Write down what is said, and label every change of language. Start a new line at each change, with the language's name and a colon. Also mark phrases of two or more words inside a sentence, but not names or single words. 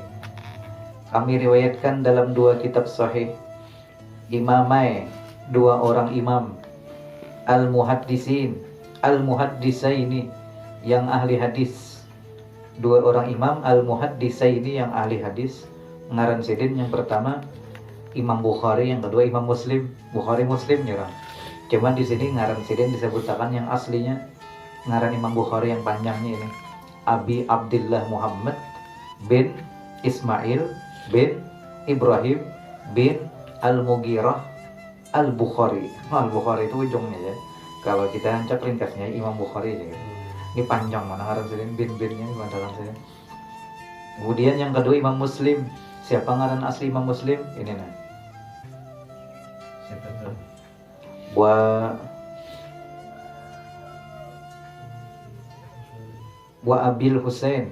Indonesian: Kami riwayatkan dalam dua kitab sahih. Imamai, dua orang imam.
Arabic: المحدثين، المحدثين
Indonesian: yang ahli hadis. Dua orang imam al-muhaddisaini yang ahli hadis.
Banjar: Ngaran sidin yang pertama Imam Bukhari,
Indonesian: yang kedua Imam Muslim.
Banjar: Bukhari Muslim nyerang. Cuman di sini ngaran sidin disebutkan yang aslinya ngaran Imam Bukhari yang panjangnya ini. Abi Abdullah Muhammad bin Ismail bin Ibrahim bin Al-Mughirah Al-Bukhari.
Indonesian: Al-Bukhari itu ujungnya ya. Kalau kita hancap ringkasnya Imam Bukhari ya.
Banjar: Ini panjang mana ngaran sidin bin-binnya gimana saya.
Indonesian: Kemudian yang kedua Imam Muslim. Siapa ngaran asli Imam Muslim? Ini nah. Siapa tuh? Wa Abil Husain.